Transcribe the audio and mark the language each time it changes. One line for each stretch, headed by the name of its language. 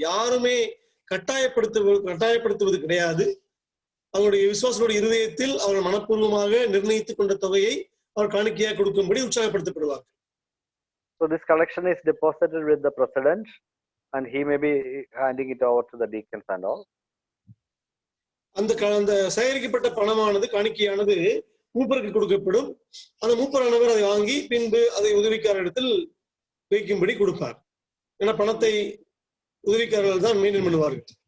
Tamil: யாருமே கட்டாயப்படுத்துவது கிடையாது. அவருடைய விசுவாசனுடைய இருதயத்தில் அவர்கள் மனப்பூர்வமாக நிர்ணயித்துக் கொண்ட தொகையை அவர் காணிக்கையாக கொடுக்கும்படி உற்சாகப்படுத்தப்படுவார்கள்.
English: So this collection is deposited with the president and he may be handing it over to the deacons and all.
Tamil: அந்த சேகரிக்கப்பட்ட பணமானது காணிக்கையானது மூப்பருக்கு கொடுக்கப்படும். அந்த மூப்பரானவர் அதை வாங்கி பின்பு அதை உதவிக்காரரிடத்தில் வைக்கும்படி கொடுப்பார். ஏன்னா பணத்தை உதவிக்காரர்கள் தான் மெயின்டைன் பண்ணுவார்கள்.